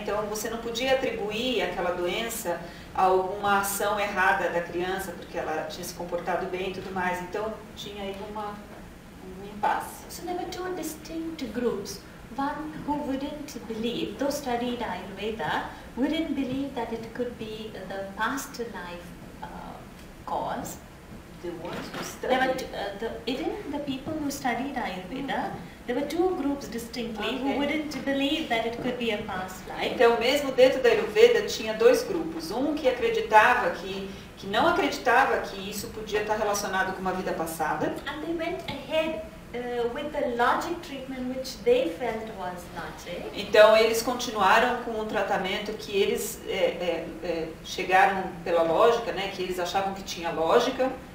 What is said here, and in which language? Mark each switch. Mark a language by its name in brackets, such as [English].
[Portuguese] Então você não podia atribuir aquela doença a alguma ação errada da criança, porque ela tinha se comportado bem e tudo mais. Então tinha aí um impasse. [English] So there were two distinct groups. One who wouldn't believe, though studied Ayurveda, wouldn't believe that it could be the past life cause. The ones who There were studied. even the people who studied Ayurveda, there were two groups distinctly Okay. who wouldn't believe that it could be a past life. [Portuguese] Então, mesmo dentro da Ayurveda, tinha dois grupos. Um que acreditava que não acreditava que isso podia estar relacionado com uma vida passada. [English] And they went ahead with the logic treatment which they felt was logic. [Portuguese] Então, eles continuaram com um tratamento que eles chegaram pela lógica, né? Que eles achavam que tinha lógica.